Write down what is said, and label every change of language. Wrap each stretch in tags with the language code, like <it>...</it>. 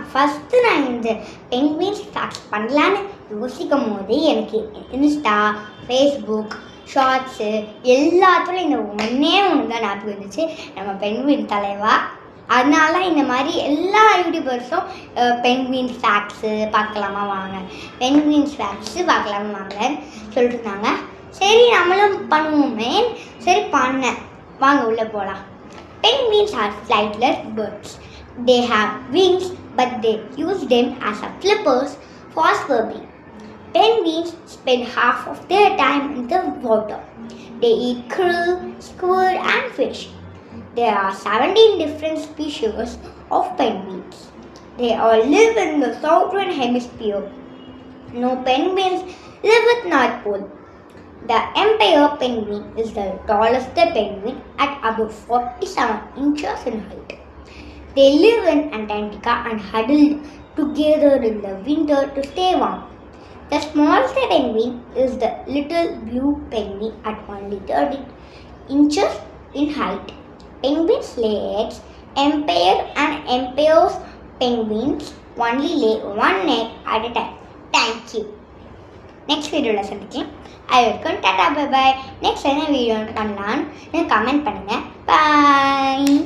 <ta>First நான் இந்த Penguins facts பண்ணலான்னு யோசிக்கும் போது எனக்கு இன்ஸ்டா, ஃபேஸ்புக், ஷார்ட்ஸு எல்லாத்துலையும் இந்த ஒன்று தான் ஞாபகம் இருந்துச்சு, நம்ம பென்குயின் தலைவா. அதனால இந்த மாதிரி எல்லா யூடியூபர்ஸும் பென்குயின்ஸ் ஃபேக்ட்ஸு பார்க்கலாமா வாங்க, பென்குயின்ஸ் ஃபேக்ட்ஸு பார்க்கலாமா வாங்கன்னு சொல்லிட்டு இருந்தாங்க. சரி நம்மளும் பண்ணுவோமே, சரி பண்ணேன். வாங்க உள்ளே போகலாம்.</ta> <en>Penguins are flightless birds. They have wings but they use them as a flippers for swimming. Penguins spend half of their time in the water. They eat krill, squid and fish. There are 17 different species of penguins. They all live in the southern hemisphere. No penguins live at North Pole. The emperor penguin is the tallest penguin at about 47 inches in height. They live in Antarctica and huddle together in the winter to stay warm. The smallest penguin is the little blue penguin at only 30 inches in height. Penguins lay eggs. Emperor and emperor's penguins only lay one egg at a time. Thank you.</en> <ta>Next வீடியோவில் சந்திக்கலாம். அது வரைக்கும் tata bye bye. Next என்ன video பண்ணலான்னு comment பண்ணுங்கள். பாய்.</ta>